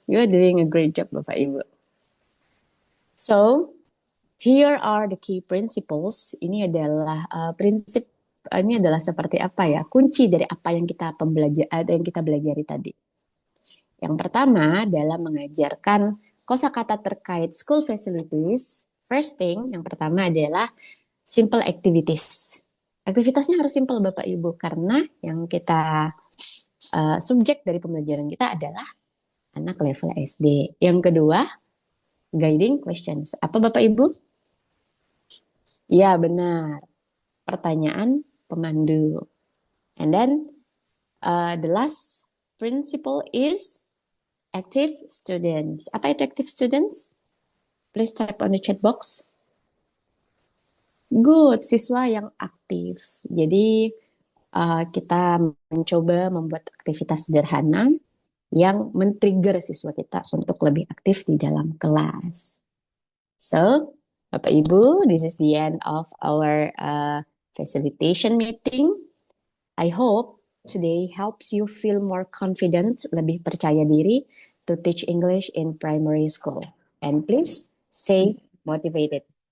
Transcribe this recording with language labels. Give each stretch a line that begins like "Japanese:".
English: You are doing a great job, Bapak Ibu. So, here are the key principles.
Indonesian: Ini adalah prinsip. Ini adalah seperti apa ya? Kunci dari apa yang kita pelajari tadi. Yang pertama dalam mengajarkan kosakata terkait school facilities.
English: First thing,
Indonesian: yang pertama adalah simple activities. Aktivitasnya harus simple Bapak Ibu karena yang kita subjek dari pembelajaran kita adalah anak level SD. Yang kedua, guiding questions. Apa Bapak Ibu? Ya, benar. Pertanyaan pemandu.
English: And then the last principle is active students.
Indonesian: Apa itu
English: active students? Please type on the chat box. Good,
Indonesian: siswa yang aktif. Jadi kita mencoba membuat aktivitas sederhana yang men-trigger siswa kita untuk lebih aktif di dalam kelas.
English: So, Bapak Ibu, this is the end of our facilitation meeting. I hope today helps you feel more confident,
Indonesian: lebih percaya diri
English: to teach English in primary school. And please stay motivated.